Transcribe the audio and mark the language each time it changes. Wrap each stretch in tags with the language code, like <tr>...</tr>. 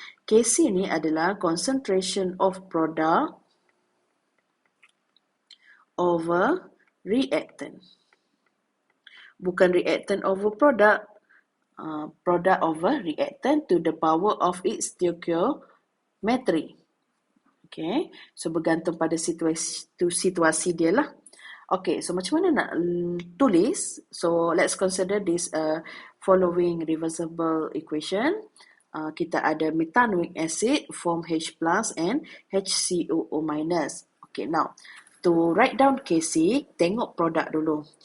<ms>Kc ni adalah</ms> <en>concentration of product over reactant.</en> <ms>Bukan reactant over product,</ms> <en>product over reactant to the power of its stoichiometry.</en> <ms>Okay, so bergantung pada situasi dia lah. Okay, so macam mana nak tulis?</ms> <en>So let's consider this following reversible equation.</en> <ms>Kita ada methanoic acid form H plus and HCOO minus.</ms> <en>Okay, now to write down Kc,</en> <ms>tengok produk dulu.</ms>